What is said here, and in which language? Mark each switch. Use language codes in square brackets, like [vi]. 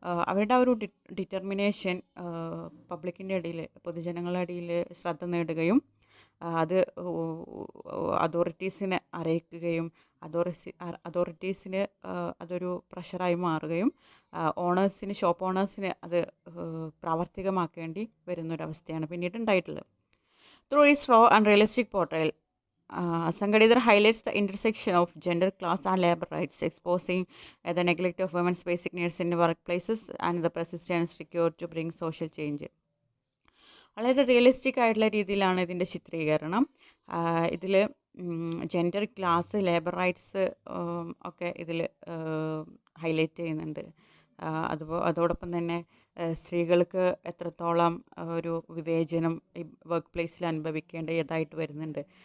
[ml] അവരുടെ ആ ഒരു ഡിറ്റർമിനേഷൻ പബ്ലിക്കിൻ്റെ ഇടയിൽ, പൊതുജനങ്ങളുടെ ഇടയിൽ ശ്രദ്ധ നേടുകയും അത് അതോറിറ്റീസിനെ അറിയിക്കുകയും അതോറിറ്റീസിന് അതൊരു പ്രഷറായി മാറുകയും ഷോപ്പ് ഓണേഴ്സിന് അത് പ്രാവർത്തികമാക്കേണ്ടി വരുന്നൊരവസ്ഥയാണ് പിന്നീട് ഉണ്ടായിട്ടുള്ളത്. [en] Through its raw and realistic portrayal, Sangadidhar highlights the intersection of gender, class and labor rights, exposing the neglect of women's basic needs in workplaces and the persistence required to bring social change. [ml] വളരെ realistic ആയിട്ടുള്ള രീതിയിലാണ് ഇതിൻ്റെ ചിത്രീകരണം. ഇതിൽ gender, class, labour rights ഒക്കെ ഇതിൽ highlight ചെയ്യുന്നുണ്ട്. അതോടൊപ്പം തന്നെ സ്ത്രീകൾക്ക് എത്രത്തോളം ഒരു വിവേചനം ഈ വർക്ക് പ്ലേസിൽ അനുഭവിക്കേണ്ടതായിട്ട് വരുന്നുണ്ട്.